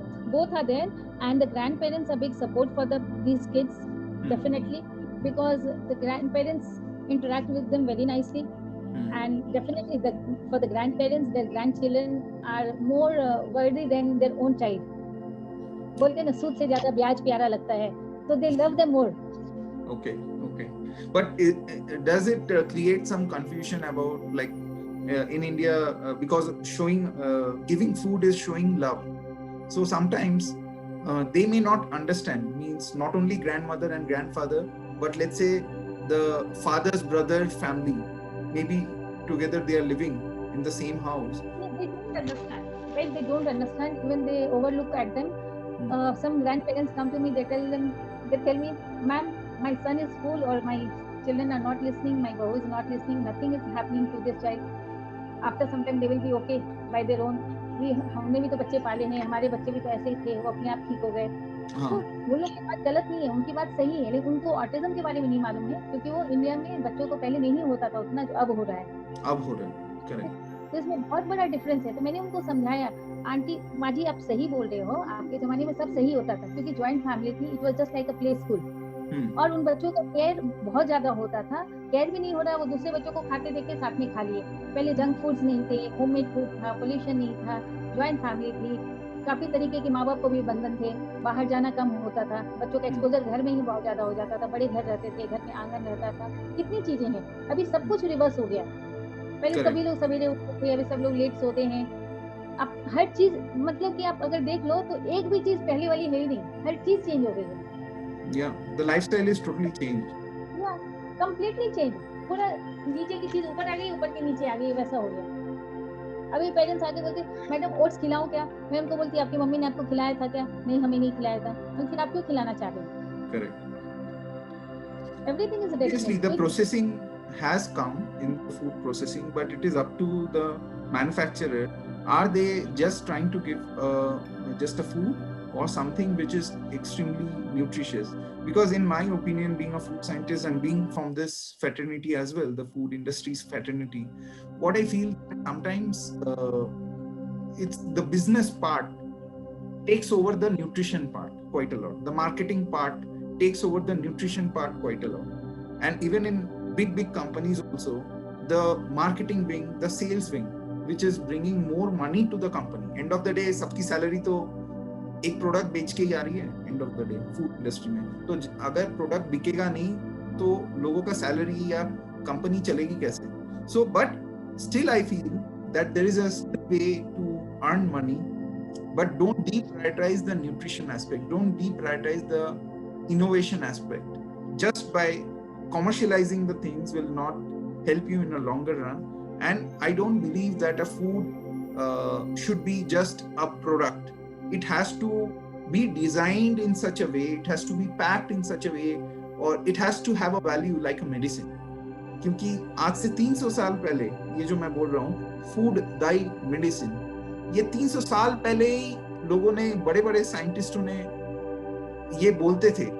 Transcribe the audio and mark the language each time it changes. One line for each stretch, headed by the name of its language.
English: Both are there, and the grandparents are big support for these kids, definitely, because the grandparents interact with them very nicely. And definitely for the grandparents, their grandchildren are more worthy than their own child.
Hindi: बोलते ना, सूद से ज़्यादा ब्याज प्यारा लगता है,
English: so they love them more. Okay. But does it create some confusion about, like, in India, because giving food is showing love. So sometimes they may not understand, means not only grandmother and grandfather, but let's say the father's brother family, maybe together they are living in the same house. They don't understand. Right? They don't understand. Even they overlook at them. Some grandparents come to me, they tell me, ma'am, my son is full, or my children are not listening, my boy is not listening, nothing is happening to this child. After some time they will be okay by their own.
Hindi: हमने भी तो बच्चे पाले हैं, हमारे बच्चे भी तो ऐसे ही थे, वो अपने आप ठीक हो गए. तो वो लोग की बात गलत नहीं है, उनकी बात सही है, लेकिन उनको ऑटिज्म के बारे में नहीं मालूम है, क्योंकि वो इंडिया में बच्चों को पहले नहीं होता था उतना जो अब हो रहा है. करेक्ट. तो इसमें बहुत बड़ा डिफरेंस है. तो मैंने उनको समझाया, आंटी माँ जी आप सही बोल रहे हो, आपके जमाने में सब सही होता था, क्योंकि ज्वाइंट फैमिली थी,
English: it was just like a play school,
Hindi: और उन बच्चों का केयर बहुत ज्यादा होता था. केयर भी नहीं हो रहा, वो दूसरे बच्चों को खाते देख के साथ में खा लिए. पहले जंक फूड्स नहीं थे, होममेड फूड था, पोल्यूशन नहीं था, ज्वाइंट फैमिली थी, काफी तरीके के माँ बाप को भी बंधन थे, बाहर जाना कम होता था, बच्चों का एक्सपोजर घर में ही बहुत ज्यादा हो जाता था, बड़े घर रहते थे, घर में आंगन रहता था, कितनी चीजें हैं. अभी सब कुछ रिवर्स हो गया. पहले सभी लोग सवेरे उठते थे, अभी सब लोग लेट सोते हैं. अब हर चीज, मतलब कि आप अगर देख लो तो एक भी चीज पहले वाली है ही नहीं, हर चीज चेंज हो गई है.
English: Yeah, the lifestyle is totally changed. Yeah, completely changed.
Hindi: पूरा नीचे की चीज ऊपर आ गई, ऊपर की नीचे आ गई, वैसा हो गया. अभी पेरेंट्स आके बोलते, मैडम ओट्स खिलाऊं क्या? मैं उनको बोलती, आपकी मम्मी ने आपको खिलाया था क्या? नहीं, हमें नहीं खिलाया था. तो फिर आप क्यों खिलाना चाह रहे हो?
English: Correct. Everything is ready. Obviously, the processing has come in the food processing, but it is up to the manufacturer. Are they just trying to give just a food, or something which is extremely nutritious? Because in my opinion, being a food scientist and being from this fraternity as well, the food industry's fraternity, what I feel sometimes it's the business part takes over the nutrition part quite a lot. The marketing part takes over the nutrition part quite a lot. And even in big companies also, the marketing wing, the sales wing, which is bringing more money to the company. End of the day,
Hindi: सबकी salary तो एक product बेच के ही आ रही है.
English: end of the day
Hindi: food industry में तो अगर प्रोडक्ट बिकेगा नहीं तो लोगों का सैलरी या कंपनी चलेगी कैसे?
English: So but still I feel that there is a way to earn money, but don't deprioritize the nutrition aspect, don't deprioritize the innovation aspect. Just by commercializing the things will not help you in a longer run. And I don't believe that a food should be just a product. It has to be designed in such a way, it has to be packed in such a way, or it has to have a value like a medicine.
Hindi: क्योंकि आज से 300 साल पहले ये जो मैं बोल रहा हूँ, फूड दाई मेडिसिन, ये 300 साल पहले ही लोगों ने, बड़े बड़े साइंटिस्टों ने ये बोलते थे.